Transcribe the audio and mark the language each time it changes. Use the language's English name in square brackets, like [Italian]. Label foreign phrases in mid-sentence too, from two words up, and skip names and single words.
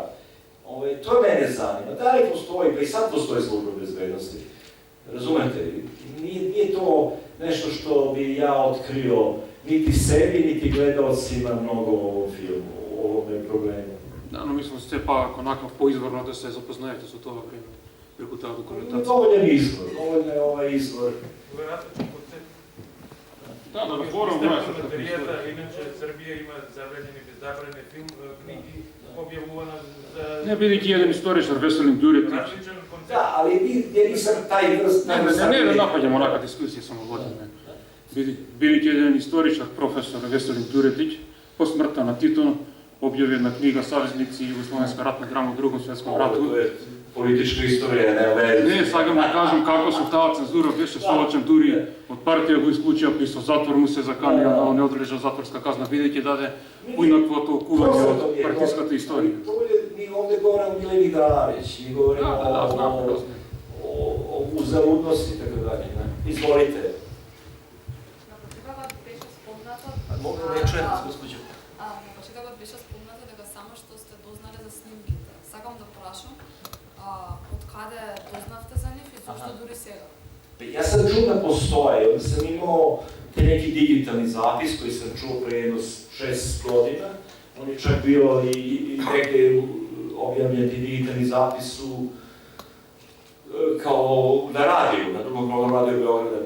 [Serbian] To mene zanima. Da li postoji, pa i sad postoji služba bezbednosti. Razumete? Nije to nešto što bi ja otkrio niti sebi, niti gledalcima mnogo u ovom filmu, u ovome problemu. [Macedonian] Да, но мислам се пак онаков поизворно да се запознаете со тоа време преку таа документација. Доволен е [Serbian] ovaj izvor. [Macedonian] Да, на форум иначе Србија има забранени, беззабранени книги, објавувана за... Не, бидејќи еден историчар, Веселин Дюретич. Различен концепт. [Serbian] Da, ali ja nisam taj vrst... [Macedonian] Не да напаѓам онака дискусија само водиме. Бидејќи еден историчар, професор Веселин Дюретич, по смртта на Тито, објави една книга Саvezници и Југословенска ратна драма во Другом светском рату. [Serbian] To je politička istorija, ne veze. [Macedonian] Не, сакам да кажам како со таа цензура беше соочен, дури од партија го исклучија, и со затвор му се заканија да не одлежа затворска казна, бидејќи даде уинакво толкување од партиската историја. [Serbian] Mi ovdje govorimo o Mileni Drarić, mi govorimo o uzaludnosti, tako dalje. Izvolite. Mogu reći, gospođo. [Macedonian] На почетокот беше спомнато дека само што сте дознале за снимките. Сакам да прашам, од каде дознавте за нив и зашто дури сега? [Serbian] Ja sam čuo da postoje, onda sam imao te neki digitalni zapis koji sam čuo pre jedno 6 godina. On je čak bio i negde objavljen ti digitalni zapis kao na radiju, na drugom programu Radio Beograda.